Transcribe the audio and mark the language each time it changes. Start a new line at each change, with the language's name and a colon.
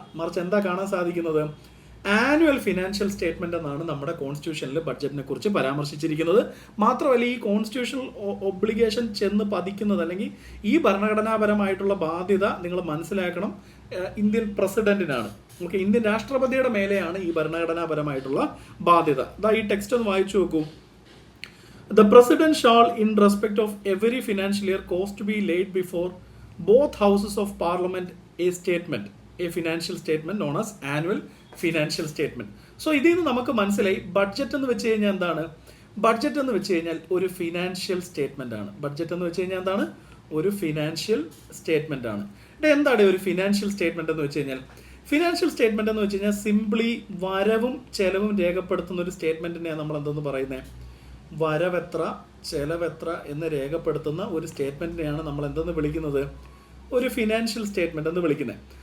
Malayalam: മറിച്ച് എന്താ കാണാൻ സാധിക്കുന്നത്? ആനുവൽ ഫിനാൻഷ്യൽ സ്റ്റേറ്റ്മെന്റ് എന്നാണ് നമ്മുടെ കോൺസ്റ്റിറ്റ്യൂഷനിൽ ബഡ്ജറ്റിനെ കുറിച്ച് പരാമർശിച്ചിരിക്കുന്നത്. മാത്രമല്ല, ഈ കോൺസ്റ്റിറ്റ്യൂഷണൽ ഒബ്ലിഗേഷൻ ചെന്ന് പതിക്കുന്നത്, അല്ലെങ്കിൽ ഈ ഭരണഘടനാപരമായിട്ടുള്ള ബാധ്യത നിങ്ങൾ മനസ്സിലാക്കണം, ഇന്ത്യൻ പ്രസിഡന്റിനാണ്. ഓക്കെ, ഇന്ത്യൻ രാഷ്ട്രപതിയുടെ മേലെയാണ് ഈ ഭരണഘടനാപരമായിട്ടുള്ള ബാധ്യത. ഈ ടെക്സ്റ്റ് ഒന്ന് വായിച്ചു നോക്കൂ.
English: The president shall, in respect of every financial year, cause to be laid before both houses of parliament a statement, a financial statement known as annual financial statement.
Malayalam: So ഇതിൽ നിന്ന് നമുക്ക് മനസ്സിലായി ബഡ്ജറ്റ് എന്ന് വെച്ച് കഴിഞ്ഞാൽ എന്താണ്? ബഡ്ജറ്റ് എന്ന് വെച്ച് കഴിഞ്ഞാൽ ഒരു ഫിനാൻഷ്യൽ സ്റ്റേറ്റ്മെന്റ് ആണ്. ബഡ്ജറ്റ് എന്ന് വെച്ച് കഴിഞ്ഞാൽ എന്താണ്? ഒരു ഫിനാൻഷ്യൽ സ്റ്റേറ്റ്മെന്റ് ആണ്. എന്താണ് ഒരു ഫിനാൻഷ്യൽ സ്റ്റേറ്റ്മെന്റ് എന്ന് വെച്ച് കഴിഞ്ഞാൽ? ഫിനാൻഷ്യൽ സ്റ്റേറ്റ്മെന്റ് എന്ന് വെച്ച് കഴിഞ്ഞാൽ സിംപ്ലി വരവും ചെലവും രേഖപ്പെടുത്തുന്ന ഒരു സ്റ്റേറ്റ്മെന്റിനെയാണ് നമ്മൾ എന്തെന്ന് പറയുന്നത്, വരവെത്ര ചെലവെത്ര എന്ന് രേഖപ്പെടുത്തുന്ന ഒരു സ്റ്റേറ്റ്മെന്റിനെയാണ് നമ്മൾ എന്തെന്ന് വിളിക്കുന്നത്, ഒരു ഫിനാൻഷ്യൽ സ്റ്റേറ്റ്മെന്റ് എന്ന് വിളിക്കുന്നത്.